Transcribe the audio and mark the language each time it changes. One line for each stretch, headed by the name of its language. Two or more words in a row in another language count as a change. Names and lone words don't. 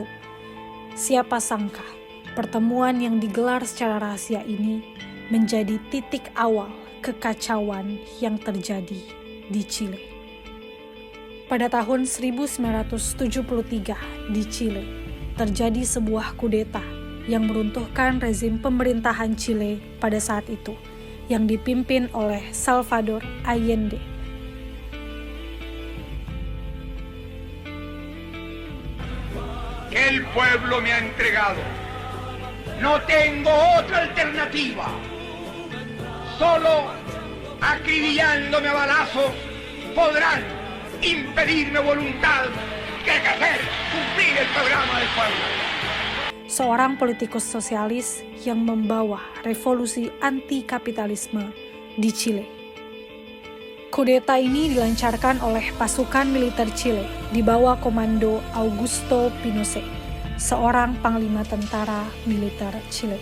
Indonesian: Siapa sangka, pertemuan yang digelar secara rahasia ini menjadi titik awal kekacauan yang terjadi di Chile. Pada tahun 1973 di Chile, terjadi sebuah kudeta yang meruntuhkan rezim pemerintahan Chile pada saat itu, yang dipimpin oleh Salvador Allende.
Spanish: El pueblo me ha entregado. No tengo otra alternativa. Solo acribillándome a balazos podrán impedirme voluntad que hacer cumplir el programa del pueblo.
Indonesian: Seorang politikus sosialis yang membawa revolusi anti-kapitalisme di Chile. Kudeta ini dilancarkan oleh pasukan militer Chile di bawah komando Augusto Pinochet, seorang panglima tentara militer Chile.